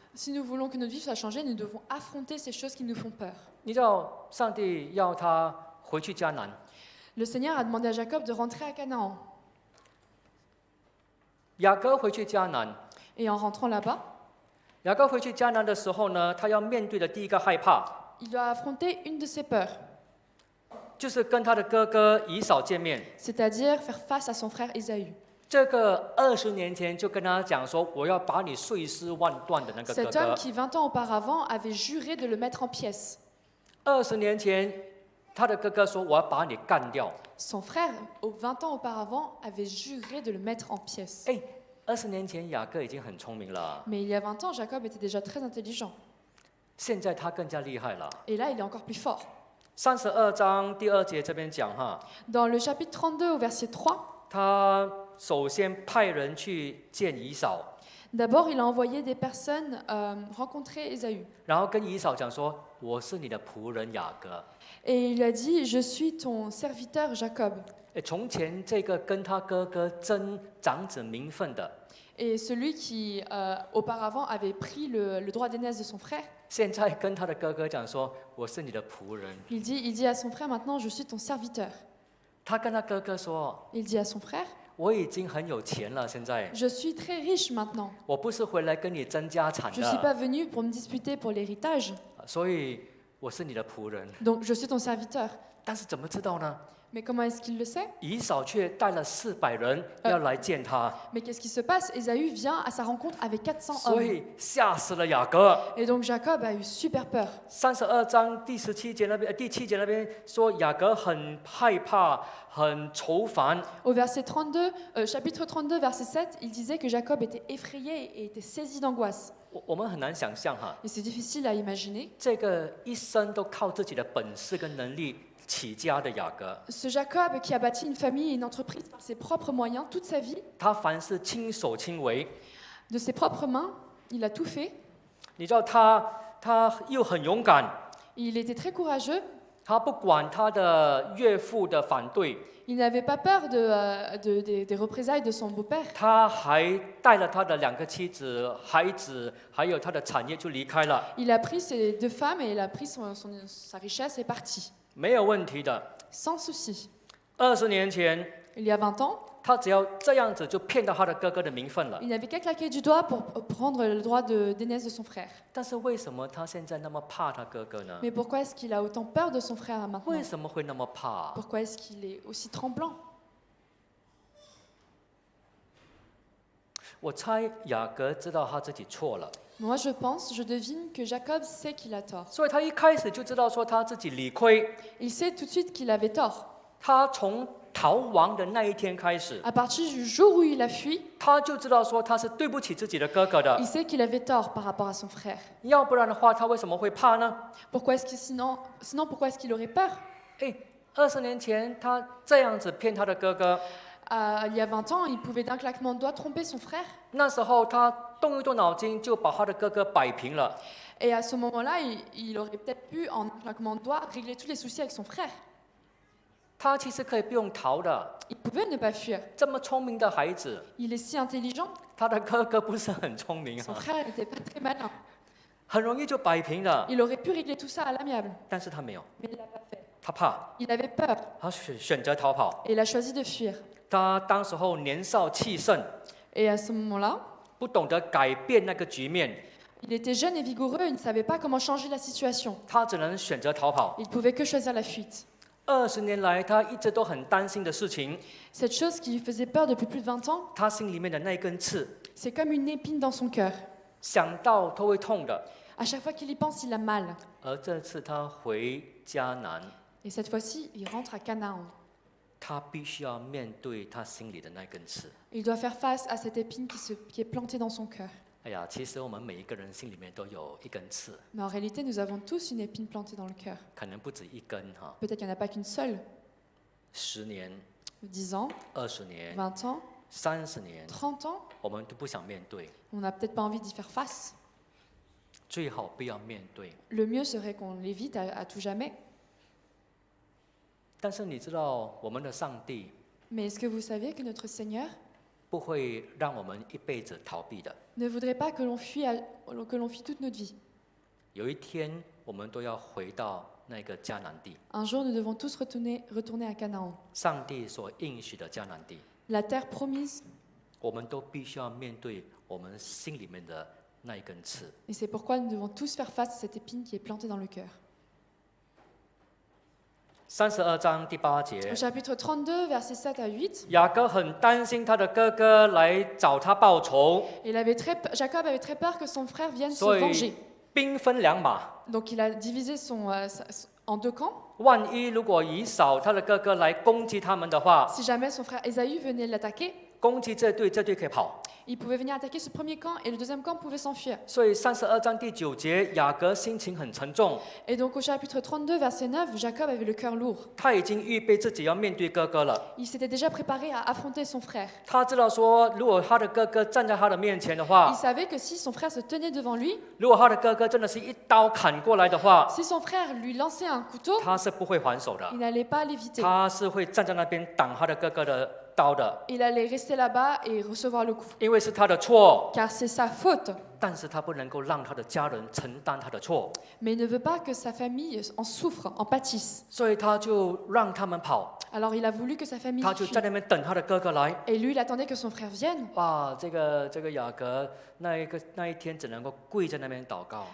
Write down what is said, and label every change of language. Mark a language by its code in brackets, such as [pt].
[fr] Si nous voulons que notre vie soit changée, nous devons affronter ces choses qui nous font peur. [zh] 你知道上帝要他回去迦南， [fr] Le Seigneur a demandé à Jacob de rentrer à Canaan. [zh] 雅各回去迦南， [fr] Et en rentrant là-bas, [zh] 雅各回去迦南的时候呢，他要面对的第一个害怕， [fr] il doit affronter une de ses peurs, [zh] 就是跟他的哥哥以扫见面。 [fr] c'est-à-dire faire face à son frère Ésaü. [zh] 这个20年前就跟他讲说，我要把你碎尸万段的那个哥 [fr] Cet homme [zh] 哥， [fr] qui, 20 ans auparavant, avait juré de le mettre en pièces. [zh] 20年前他的哥哥说，我要把你干掉。 [fr] Son frère, 20 ans auparavant, avait juré de le mettre en pièces. [zh] 哎，20年前雅各已经很聪明了， [fr] Mais il y a 20 ans, Jacob était déjà très intelligent. [zh] 现在他更加厉害了。 [fr] Et là, il est encore plus fort. [zh] 32章第2节这边讲哈， [fr] Dans le chapitre 32, au verset 3, [zh] 他首先派人去见以扫， [fr] d'abord, il a envoyé des personnes rencontrer Ésaü. [zh] 然后跟以扫讲说，我是你的仆人雅各。 [fr] Et il a dit, je suis ton serviteur Jacob. [zh] 哎，从前这个跟他哥哥争长子名分的， [fr] Et celui qui, auparavant, avait pris le droit d'aînesse de son frère, [zh] 现在跟他的哥哥讲说，我是你的仆人。 [fr] il dit à son frère, maintenant, je suis ton serviteur. [zh] 他跟他哥哥说， [fr] Il dit à son frère, [zh] 我已经很有钱了，现在 [fr] je suis très riche maintenant. [zh] 我不是回来跟你争家产 [fr] Je ne suis [zh] 的， [fr] pas venu pour me disputer pour l'héritage, [zh] 所以我是你的仆人。 [fr] donc je suis ton serviteur. [zh] 但是怎么知道呢？ [fr] Mais comment est-ce qu'il le sait? [zh] 以扫却带了400人要来见他， [fr] Mais qu'est-ce qui se passe? Ésaü vient à sa rencontre avec 400 [zh] 所 [fr] hommes. [zh] 以吓死了雅各。 [fr] Et donc Jacob a eu super peur. [zh] 32章第17节那边，第7节那边说雅各很害怕，很愁烦。 [fr] Au verset 32, chapitre 32, verset 7, il disait que Jacob était effrayé et était saisi d'angoisse. [zh] 我们很难想象哈， [fr] Et c'est difficile à imaginer. [zh] 这个一生都靠自己的本事跟能力起家的雅各， [fr] Ce Jacob qui a bâti une famille et une entreprise par ses propres moyens toute sa vie, [zh] 他凡事亲手亲为。 [fr] de ses propres mains, il a tout fait. [zh] 你知道他又很勇敢， [fr] Il était très courageux. [zh] 他不管他的岳父的反对， [fr] Il n'avait pas peur des représailles de son beau-père. [zh] 他还带了他的2个妻子、孩子，还有他的产业就离开了， [fr] Il a pris ses 2 femmes et il a pris sa richesse et est parti. [zh] 没有问题的。 [fr] Sans souci. [zh] 20年前， [fr] Il y a 20 ans, [zh] 他只要这样子就骗到他的哥哥的名分了。 [fr] il n'avait qu'à claquer du doigt pour prendre le droit d'aînesse de son frère. [zh] 但是为什么他现在那么怕他哥哥呢？ [fr] Mais pourquoi est-ce qu'il a autant peur de son frère maintenant? [zh] 为什么会那么怕？ [fr] Pourquoi est-ce qu'il est aussi tremblant? [zh] 我猜雅各知道他自己错了， [fr] Moi, je pense, je devine que Jacob sait qu'il a tort. [zh] 所以他一开始就知道说他自己理亏。 [fr] Il sait tout de suite qu'il avait tort. [zh] 他从逃亡的那一天开始， [fr] À partir du jour où il a fui, [zh] 他就知道说他是对不起自己的哥哥的 [fr] il。 sait qu'il avait tort par rapport à son frère. [zh] 要不然的话，他为什么会怕呢？ [fr] Pourquoi est-ce que sinon pourquoi est-ce qu'il aurait peur? [zh] 哎，20年前他这样子骗他的哥哥， [fr] Il y a 20 ans, il pouvait d'un claquement de doigts tromper son frère. [zh] 那时候他动一动脑筋就把他的哥哥摆平了。 [fr] Et à ce moment-là, il aurait peut-être pu, en un claquement de doigts, régler tous les soucis avec son frère. [zh] 他其实可以不用逃的， [fr] Il pouvait ne pas fuir. [zh] 这么聪明的孩子， [fr] Il est si intelligent. [zh] 他的哥哥不是很聪明 [fr] Son [zh] 啊， [fr] frère n'était pas très malin. [zh] 很容易就摆平了， [fr] Il aurait pu régler tout ça à l'amiable. [zh] 但是他没有， [fr] Mais il l'a pas fait. [zh] 他怕， [fr] Il avait peur [zh] 他选择逃跑。 [fr] et il a choisi de fuir. [zh] 他当时候年少气盛， [fr] Et à ce moment-là, [zh] 不懂得改变那个局面， [fr] il était jeune et vigoureux, il ne savait pas comment changer la situation. [zh] 他只能选择逃跑。 [fr] Il pouvait que choisir la fuite. [zh] 20年来，他一直都很担心的事情， [fr] Cette chose qui lui faisait peur depuis plus de 20 ans, [zh] 他心里面的那根刺， [fr] c'est comme une épine dans son cœur. [zh] 想到都会痛的。 [fr] À chaque fois qu'il y pense, il a mal. [zh] 而这次他回迦南， [fr] Et cette fois-ci, il rentre à Canaan. [zh] 他必须要面对他心里的那根刺。 [fr] Il doit faire face à cette épine qui est plantée dans son cœur. [zh] 哎呀，其实我们每一个人心里面都有一根刺， [fr] Mais en réalité, nous avons tous une épine plantée dans le cœur. [zh] 可能不止一根哈。 [fr] Peut-être qu'il n'y en a pas qu'une seule. [zh] 10年、 [fr] 10 ans, [zh] 20年、 [fr] 20 ans, [zh] 30年， [fr] 30 ans, [zh] 我们都不想面对， [fr] on n'a peut-être pas envie d'y faire face. [zh] 最好不要面对。 [fr] Le mieux serait qu'on l'évite à tout jamais. [zh] 但是你知道，我们的上帝 [fr] Mais est-ce que vous savez que notre Seigneur, [zh] 不会让我们一辈子逃避的。 [fr] ne voudrait pas que l'on fuit toute notre vie. [zh] 有一天，我们都要回到那个迦南地， [fr] Un jour, nous devons tous retourner à Canaan. [zh] 上帝所应许的迦南地， [fr] La terre promise, [zh] 我们都必须要面对我们心里面的那一根刺。 [fr] et c'est pourquoi nous devons tous faire face à cette épine qui est plantée dans le cœur. [zh] 32章第8 [fr] Au [zh] 节， [fr] chapitre 32, versets 7 à 8, [zh] 雅各很担心他的哥哥来找他报仇， [fr] Jacob avait très peur que son frère vienne se [zh] 所 [fr] venger. [zh] 以兵分两马。 [fr] Donc il a divisé en deux camps. [zh] 万一如果以扫他的哥哥来攻击他们的话， [fr] Si jamais son frère Ésaü venait l'attaquer, [zh] 攻击这队，这队可以跑。 [fr] il pouvait venir attaquer ce premier camp et le deuxième camp pouvait s'enfuir. [zh] 所以32章第9节，雅各心情很沉重， [fr] Et donc au chapitre 32, verset 9, Jacob avait le cœur lourd. [zh] 他已经预备自己要面对哥哥了。 [fr] Il s'était déjà préparé à affronter son frère. [zh] 他知道说，如果他的哥哥站在他的面前的 [fr] Il [zh] 话， [fr] savait que si son frère se tenait devant lui, [zh] 如果他的哥哥真的是一刀砍过来的话， [fr] si son frère lui lançait un couteau, [zh] 他是不会还手的 [fr] il，n'allait pas l'éviter. [zh] 他是会站在那边挡他的哥哥的刀的， [fr] Il allait rester là-bas et recevoir le coup. [zh] 因为是他的错， [fr] Car c'est sa faute. [zh] 但是他不能够让他的家人承担他的错， [fr] Mais il ne veut pas que sa famille en souffre, en pâtisse. [zh] 所以他就让他们跑， [fr] Alors il a voulu que sa famille [zh] 他就 [fr] fuit. [zh] 在那边等他的哥哥来。 [fr] Et lui, il attendait que son frère vienne. [zh] 哇，这个雅各那一天只能够跪在那边祷告，